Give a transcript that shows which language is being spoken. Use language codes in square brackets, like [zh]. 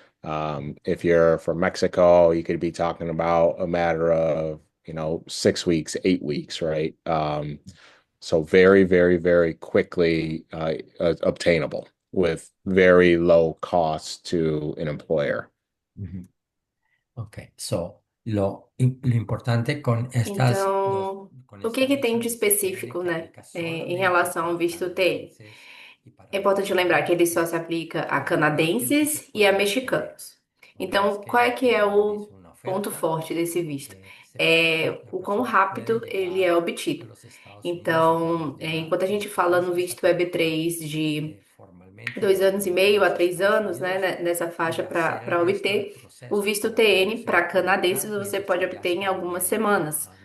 [en] If you're from Mexico, you could be talking about a matter of 6 weeks, 8 weeks, right? So very, very, very quickly obtainable with very low cost to an employer. Ok, so [es] lo importante con estas [pt] Então, O que que tem de específico, né, em relação ao visto TN? É importante lembrar que ele só se aplica a canadenses e a mexicanos. Então, qual é que é o ponto forte desse visto? É o quão rápido ele é obtido. Então, enquanto a gente fala no visto EB3 de 2 anos e meio a 3 anos, né, nessa faixa para obter, o visto TN para canadenses você pode obter em algumas semanas.